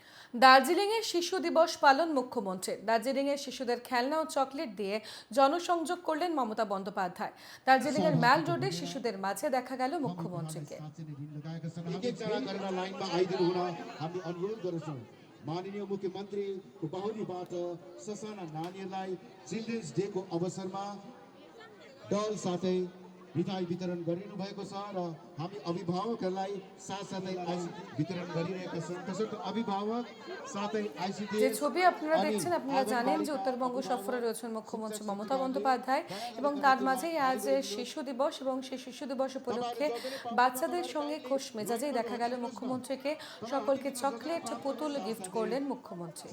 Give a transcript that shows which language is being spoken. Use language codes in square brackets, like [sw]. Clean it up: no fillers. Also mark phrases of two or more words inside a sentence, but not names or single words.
[bn] দার্জিলিংয়ে শিশু দিবস পালন মুখ্যমন্ত্রীর। দার্জিলিংয়ে শিশুদের খেলনা ও চকলেট দিয়ে জনসংযোগ করলেন মমতা বন্দ্যোপাধ্যায়। দার্জিলিংয়ের ম্যাল রোডে শিশুদের মাঝে দেখা গেল মুখ্যমন্ত্রীকে। [ne] माननीय मुख्यमंत्री बाहुलीबाट ससाना नानीहरूलाई [en] Children's Day [ne] को अवसरमा डल साथै मिठाई वितरण गरिनु भएको छ र हामी अभिभावकहरूलाई साथसाथै वितरण गरिरहेका छौँ। त्यसैले अभिभावक साथै आईसीडी [bn] যে ছবি আপনারা দেখছেন, আপনারা জানেন যে উত্তরবঙ্গ সফরে রয়েছেন মুখ্যমন্ত্রী মমতা বন্দ্যোপাধ্যায় এবং তার মাঝেই আজ শিশু দিবস এবং সেই শিশু দিবস উপলক্ষে বাচ্চাদের সঙ্গে খোশ মেজাজেই দেখা গেল মুখ্যমন্ত্রীকে। সকলকে চকলেট পুতুল গিফট করলেন মুখ্যমন্ত্রী।